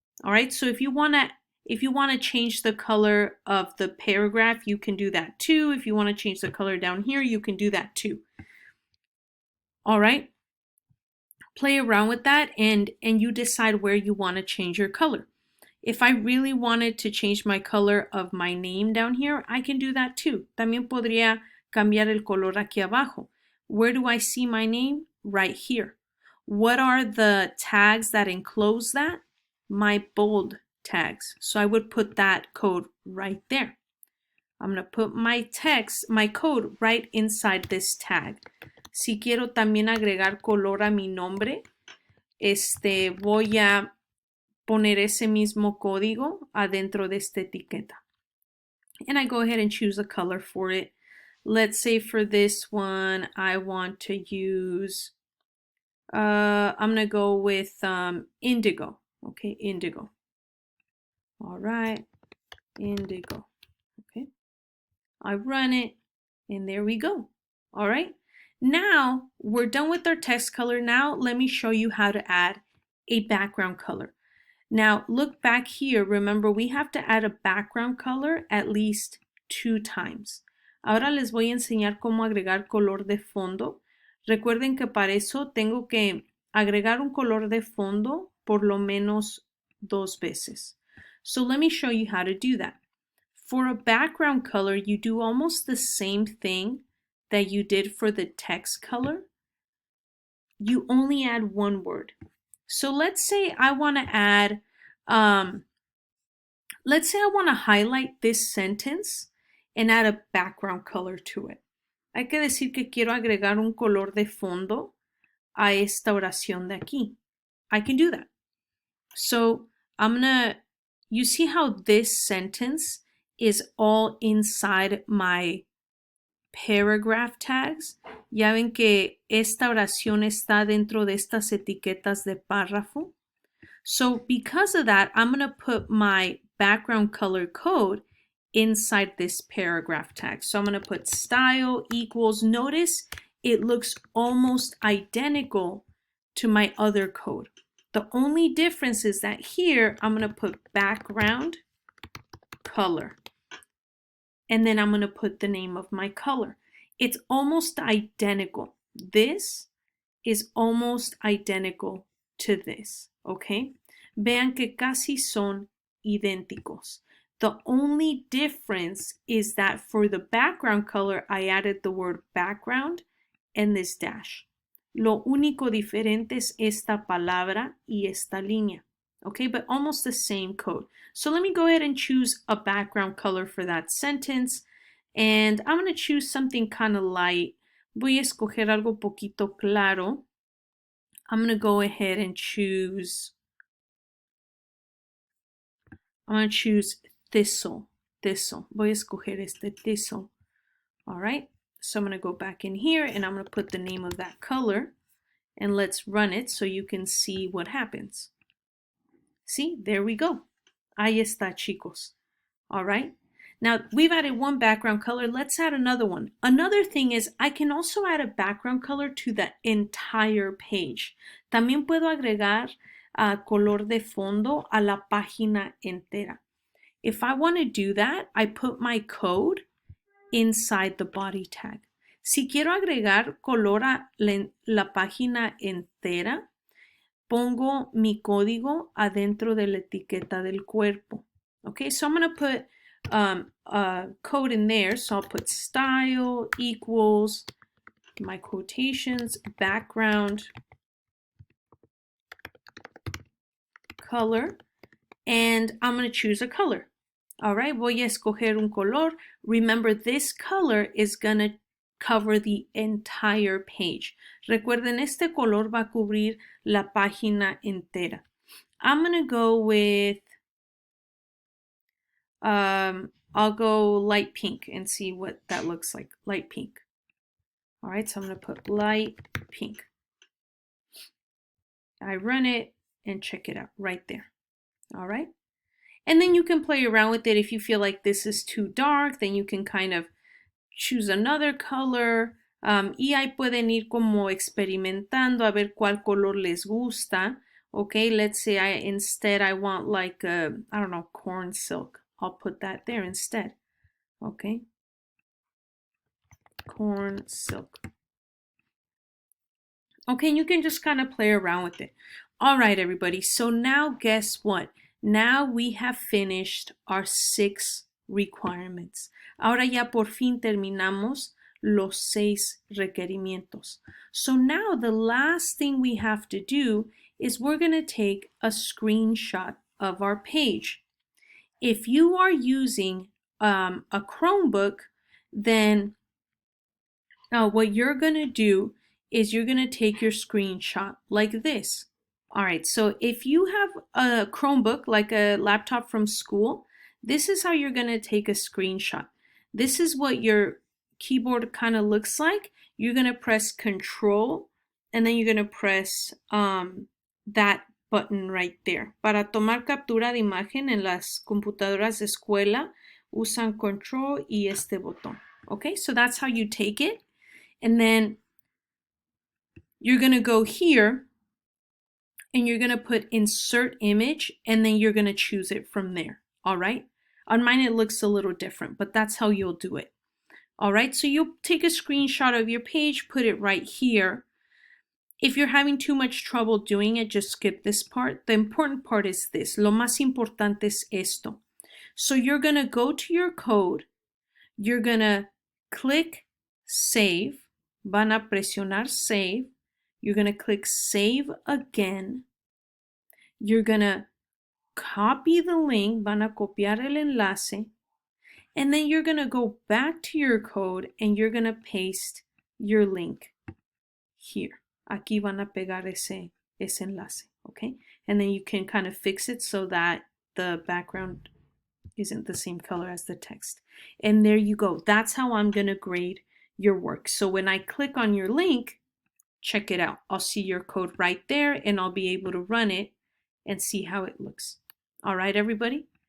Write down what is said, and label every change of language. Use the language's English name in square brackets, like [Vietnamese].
[English] All right, so if you want to change the color of the paragraph, you can do that too. If you want to change the color down here, you can do that too. All right, play around with that and you decide where you want to change your color. If I really wanted to change my color of my name down here, I can do that too. [Spanish] También podría cambiar el color aquí abajo. [English] Where do I see my name? Right here. What are the tags that enclose that? My bold tags. So I would put that code right there. I'm going to put my code right inside this tag. [Spanish] Si quiero también agregar color a mi nombre, voy a poner ese mismo código adentro de esta etiqueta. [English] And I go ahead and choose a color for it. Let's say for this one, I want to use, I'm going to go with indigo. Okay, indigo. All right, indigo. Okay, I run it and there we go. All right, now we're done with our text color. Now let me show you how to add a background color. Now look back here. Remember, we have to add a background color at least 2 times. [Spanish] Ahora les voy a enseñar cómo agregar color de fondo. Recuerden que para eso tengo que agregar un color de fondo por lo menos 2 veces. [English] So let me show you how to do that. For a background color, you do almost the same thing that you did for the text color. You only add one word. So let's say I want to add, let's say I want to highlight this sentence and add a background color to it. [Spanish] Hay que decir que quiero agregar un color de fondo a esta oración de aquí. [English] I can do that. So you see how this sentence is all inside my paragraph tags. [Spanish] Ya ven que esta oración está dentro de estas etiquetas de párrafo. [English] So because of that, I'm going to put my background color code inside this paragraph tag. So I'm going to put style equals, notice it looks almost identical to my other code. The only difference is that here I'm going to put background color. And then I'm going to put the name of my color. It's almost identical. This is almost identical to this, okay? [Spanish] Vean que casi son idénticos. [English] The only difference is that for the background color, I added the word background and this dash. [Spanish] Lo único diferente es esta palabra y esta línea. [English] Okay, but almost the same code. So let me go ahead and choose a background color for that sentence. And I'm going to choose something kind of light. [Spanish] Voy a escoger algo poquito claro. [English] I'm going to go ahead and choose, I'm going to choose thistle. Thistle. [Spanish] Voy a escoger este thistle. [English] All right. So I'm going to go back in here and I'm going to put the name of that color. And let's run it so you can see what happens. See, there we go. [Spanish] Ahí está, chicos. [English] All right. Now, we've added one background color. Let's add another one. Another thing is I can also add a background color to the entire page. [Spanish] También puedo agregar color de fondo a la página entera. [English] If I want to do that, I put my code inside the body tag. [Spanish] Si quiero agregar color a la página entera, pongo mi código adentro de la etiqueta del cuerpo. [English] Okay, so I'm going to put a code in there. So I'll put style equals my quotations, background color, and I'm going to choose a color. All right, [Spanish] voy a escoger un color. [English] Remember, this color is going to cover the entire page. [Spanish] Recuerden, este color va a cubrir la página entera. [English] I'm going to go with, I'll go light pink and see what that looks like, light pink. All right, so I'm going to put light pink. I run it and check it out right there. All right. And then you can play around with it. If you feel like this is too dark, then you can kind of choose another color. [Spanish] Y ahí pueden ir como experimentando a ver cuál color les gusta. [English] Okay, let's say instead I want like, I don't know, corn silk. I'll put that there instead. Okay. Corn silk. Okay, and you can just kind of play around with it. All right, everybody. So now guess what? Now we have finished our 6 requirements. [Spanish] Ahora ya por fin terminamos los 6 requerimientos. [English] So now the last thing we have to do is we're going to take a screenshot of our page. If you are using a Chromebook, then what you're going to do is you're going to take your screenshot like this. All right, so if you have a Chromebook, like a laptop from school, this is how you're going to take a screenshot. This is what your keyboard kind of looks like. You're going to press Control, and then you're going to press that button right there. [Spanish] Para tomar captura de imagen en las computadoras de escuela, usan Control y este botón. [English] Okay, so that's how you take it. And then you're going to go here and you're going to put insert image, and then you're going to choose it from there. All right. On mine, it looks a little different, but that's how you'll do it. All right. So you'll take a screenshot of your page, put it right here. If you're having too much trouble doing it, just skip this part. The important part is this. [Spanish] Lo más importante es esto. [English] So you're going to go to your code. You're going to click save. [Spanish] Van a presionar save. [English] You're going to click save again. You're going to copy the link. [Spanish] Van a copiar el enlace. [English] And then you're going to go back to your code and you're going to paste your link here. [Spanish] Aquí van a pegar ese enlace. [English] Okay. And then you can kind of fix it so that the background isn't the same color as the text. And there you go. That's how I'm going to grade your work. So when I click on your link, check it out. I'll see your code right there and I'll be able to run it and see how it looks. All right, everybody?